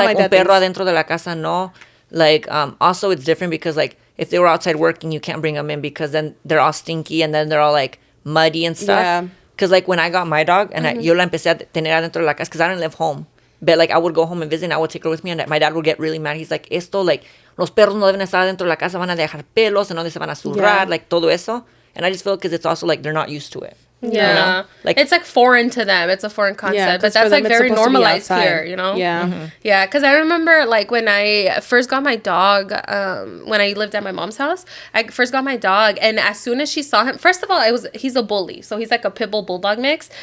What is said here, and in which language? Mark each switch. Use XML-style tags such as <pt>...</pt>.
<en>it's like,</en> <es>un perro adentro de la casa, no.</es> <en>Like, also, it's different because, like, if they were outside working, you can't bring them in because then they're all stinky and then they're all, like, muddy and stuff. Yeah. Because, like, when I got my dog, and</en> <es>yo la empecé a tener adentro de la casa,</es> <en>because I didn't live home. But, like, I would go home and visit, and I would take her with me, and my dad would get really mad. He's like,</en> <es>esto, like, los perros no deben estar adentro de la casa, van a dejar pelos, en donde se van a zurrar, like, todo eso.</es> <en>And I just feel because it's also like they're not used to it. Yeah. You know? Like it's like foreign to them. It's a foreign concept. Yeah, but that's like very normalized here, you know? Yeah. Mm-hmm. Yeah. Because I remember like when I first got my dog, when I lived at my mom's house, I first got my dog. And as soon as she saw him, first of all, he's a bully. So he's like a pit bull bulldog mix.</en>